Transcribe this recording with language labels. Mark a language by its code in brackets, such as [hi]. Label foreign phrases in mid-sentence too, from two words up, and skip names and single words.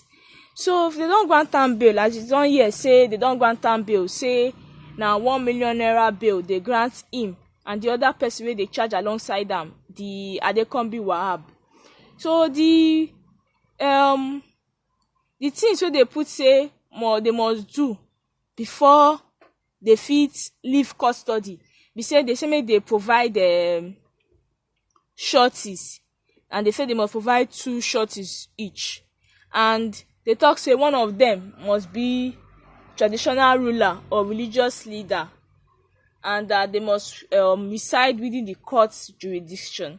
[pcm] So if they don grant am bail, as you don hear say they don grant am bail, say na 1 million naira bail they grant him and the other person wey dey charge alongside am, the Adekombi Wahab. So the things wey they put say they must do before they fit leave custody be say they say make they provide sureties, and they say they must provide 2 sureties each, and they talk say one of them must be traditional ruler or religious leader, and that they must reside within the court's jurisdiction.